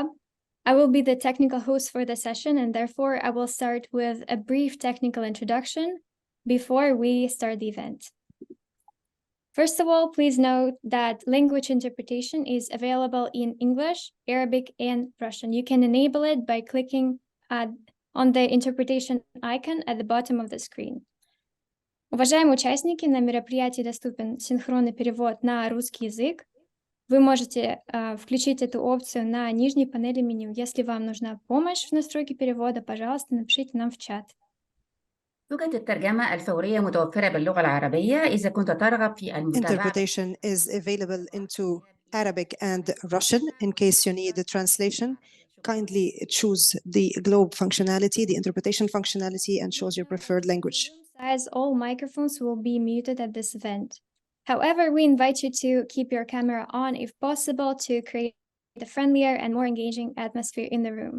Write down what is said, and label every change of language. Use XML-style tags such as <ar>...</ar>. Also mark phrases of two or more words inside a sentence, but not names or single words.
<en>I will be the technical host for the session, and therefore I will start with a brief technical introduction before we start the event. First of all, please note that language interpretation is available in English, Arabic, and Russian. You can enable it by clicking on the interpretation icon at the bottom of the screen.</en> <ru>Уважаемые участники, на мероприятии доступен синхронный перевод на русский язык. Вы можете включить эту опцию на нижней панели меню. Если вам нужна помощь в настройке перевода, пожалуйста, напишите нам в чат.</ru> <ar>توجد الترجمة الفورية متوفرة باللغة العربية إذا كنت ترغب في المتابعة.</ar> <en>Interpretation is available into Arabic and Russian in case you need the translation. Kindly choose the globe functionality, the interpretation functionality, and choose your preferred language. As all microphones will be muted at this event. However, we invite you to keep your camera on if possible to create a friendlier and more engaging atmosphere in the room.</en>